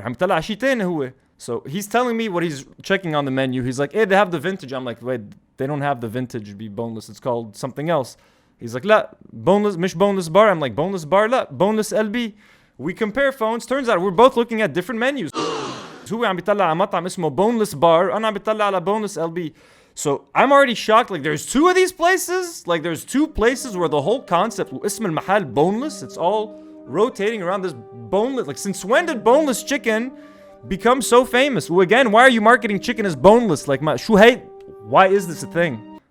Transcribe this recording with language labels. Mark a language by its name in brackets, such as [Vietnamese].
[Arabic] عم طلع شي تاني هو. [English] So he's telling me what he's checking on the menu. He's like, hey, they have the vintage. I'm like, wait, they don't have the vintage be boneless. It's called something else. He's like, لا, boneless, مش boneless bar. I'm like, boneless bar, لا, boneless LB. We compare phones. Turns out we're both looking at different menus. [Arabic] هو عم بيطلع على مطعم اسمه boneless bar. أنا عم بيطلع على boneless LB. [English] So I'm already shocked. Like, there's two of these places. Like, there's two places where the whole concept, [Arabic] اسم المحل [English] boneless, it's all rotating around this boneless. Like, since when did boneless chicken become so famous? Well, again, why are you marketing chicken as boneless? Like, [Arabic] شو هي? [English] Why is this a thing?